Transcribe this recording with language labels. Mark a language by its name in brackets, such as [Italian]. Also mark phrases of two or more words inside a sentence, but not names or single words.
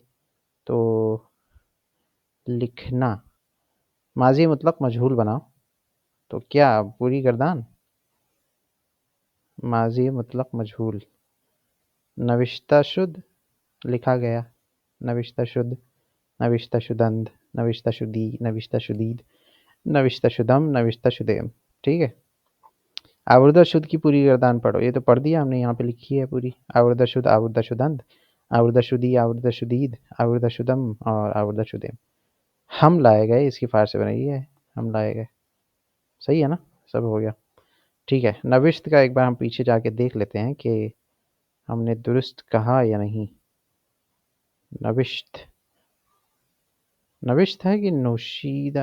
[Urdu] تو لکھنا، ماضی مطلق مجہول بناؤ. تو کیا پوری گردان، ماضی مطلق مجہول. [Persian] نوشتہ شد، [Urdu] لکھا گیا. [Persian] نوشتہ شد، نوشتہ شدند، نوشتہ شدی، نوشتہ شدید، نوشتہ شدم، نوشتہ شدیم. [Urdu] ٹھیک ہے. [Persian] آوردہ شد [Urdu] کی پوری گردان پڑھو. یہ تو پڑھ دیا ہم نے، یہاں پہ لکھی ہے پوری. [Persian] آوردہ شد، آوردہ شدند، آوردہ شدی، آوردہ شدید، آوردہ شدم، اور آوردہ شدیم. [Urdu] ہم لائے گئے، اس کی فارسی بنائی ہے ہم لائے گئے. صحیح ہے نا، سب ہو گیا. ٹھیک ہے. نوشت کا ایک بار ہم پیچھے جا کے دیکھ لیتے ہیں کہ ہم نے درست کہا یا نہیں. نوشت ہے کہ نوشیدہ؟